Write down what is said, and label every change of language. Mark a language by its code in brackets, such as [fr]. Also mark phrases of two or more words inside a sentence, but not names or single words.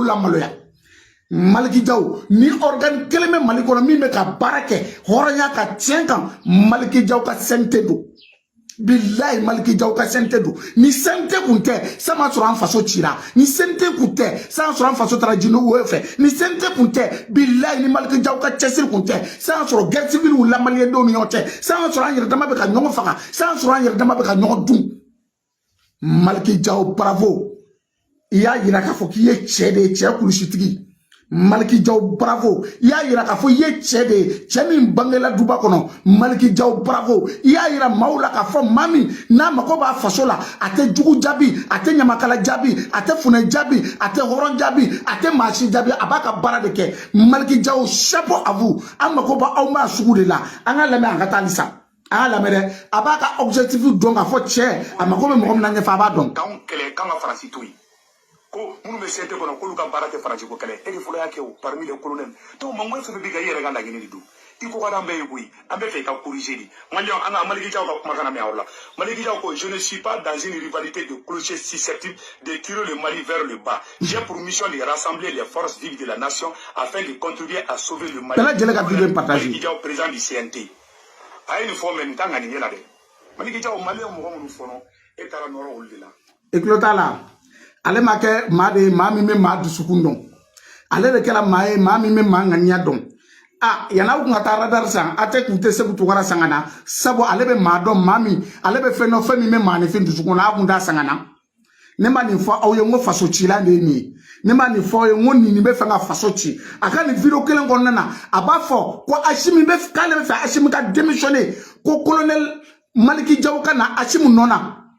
[bm] lamaloya Maliki Diaw ni organe kelen bɛ Mali kɔnɔ min bɛ ka baara kɛ hɔrɔnya ka tiɲɛ kan Maliki Diaw ka CNT don bilahi Maliki Diaw ka CNT don ni CNT kun tɛ sa ma sɔrɔ an faso cira ni CNT kun tɛ sa ma sɔrɔ an faso taara jinɛw fɛ ni CNT kun tɛ bilahi ni Maliki Diaw ka cɛsiri kun tɛ sa ma sɔrɔ [fr] guerre civile [bm] wulila maliyɛndenw ni ɲɔgɔn cɛ sa ma sɔrɔ an yɛrɛ dama bɛ ka ɲɔgɔn faga sa ma sɔrɔ an yɛrɛ dama bɛ ka ɲɔgɔn dun Maliki Diao bravo. [fr] Il y a [bm] k'a fɔ k'i ye cɛ de cɛ kulusitigi. Maliki Diao bravo. [fr] Il y a [bm] k'a fɔ i ye cɛ de cɛ min bangela duba kɔnɔ. Maliki Diao bravo. [fr] Il y a [bm] maaw la k'a fɔ mami n'a mako b'a faso la a tɛ jugu jaabi a tɛ ɲamakala jaabi a tɛ funɛ jaabi a tɛ hɔrɔn jaabi a tɛ maasi jaabi a b'a ka baara de kɛ. [fr] Maliki Diao chapeau à vous. [bm] An mako b'a aw ma sugu de la. An ka lamɛn an ka taa halisa. An ka lamɛn dɛ a b'a ka objectif dɔn k'a fɔ cɛ a mako bɛ mɔgɔ min na ɲɛfɛ a b'a dɔn. K'anw kɛlɛ k'an ka Faransi to yen. Ko minnu bɛ CNT kɔnɔ k'olu ka baara tɛ Faransi ko kɛlɛ e de fɔlɔ y'a kɛ o [fr] parmi les colonels donc [bm] mangoya fɛn fɛn bɛ ka i yɛrɛ ka laɲini de don i ko ka d'an bɛɛ ye koyi an bɛ fɛ i ka corriger de maliyɛnw an ka Maliki Diao ka kumakan mɛn aw la Maliki Diao ko [fr] je ne suis pas dans une rivalité de clochers susceptible de tirer le Mali [bm] vers le bas j'ai pour mission de rassembler les forces vives de la nation afin de contribuer à sauver le Mali. Maliki Diao [fr] président du CNT [bm] a ye nin fɔ mɛ nin t'a ŋaniya la dɛ Maliki Diao maliyɛn mɔgɔ minnu fɔlɔ e taara nɔrɔ olu de la. E tulo t'a la. Ale ma kɛ maa de maa min bɛ maa dusukun dɔn ale de kɛra maa ye maa min bɛ maa ŋaniya dɔn yan'aw kun ka taa radar san a tɛ kun tɛ Seku Tunkara san ka na sabu ale bɛ maa dɔn maa min ale bɛ fɛn dɔn fɛn min bɛ maanifin dusukun na a kun t'a san ka na ne ma nin fɔ aw ye n ko faso cilan de ye nin ye ne ma nin fɔ aw ye n ko nin bɛ fɛ ka faso ci a ka nin video kelen kɔnɔna na a b'a fɔ ko Asimi bɛ k'ale bɛ fɛ Asimi ka démissionner ko colonel Maliki Diao ka na Asimi nɔ na.